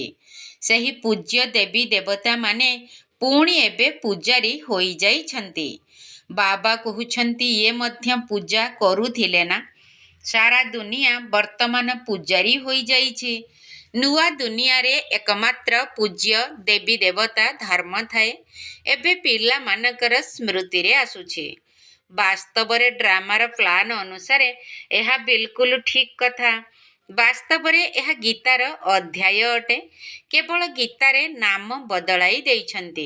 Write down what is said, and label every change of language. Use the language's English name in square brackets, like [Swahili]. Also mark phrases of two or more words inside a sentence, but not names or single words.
[Odia] ସହି ପୂଜ୍ୟ ଦେବୀ ଦେବତା ମାନେ ପୁଣି ଏବେ ପୂଜାରୀ ହୋଇ ଯାଇଛନ୍ତି। ବାବା କହୁଛନ୍ତି ଯେ ମଧ୍ୟ ପୂଜା କରୁଥିଲେ ନା। ସାରା ଦୁନିଆ ବର୍ତ୍ତମାନ ପୂଜାରୀ ହୋଇ ଯାଇଛି। ନୂଆ ଦୁନିଆ ରେ ଏକମାତ୍ର ପୂଜ୍ୟ ଦେବୀ ଦେବତା ଧର୍ମ ଥାଏ ଏବେ ପିଲା ମାନଙ୍କର ସ୍ମୃତି ରେ ଆସୁଛି। ବାସ୍ତବ ରେ ଡ୍ରାମାର ପ୍ଲାନ ଅନୁସାର ଏହା ବିଲକୁଲ ଠିକ କଥା। ବାସ୍ତବ ରେ ଏହା ଗୀତାର ଅଧ୍ୟାୟ ଅଟେ। କେବଳ ଗୀତାରେ ନାମ ବଦଳାଇ ଦେଇଛନ୍ତି।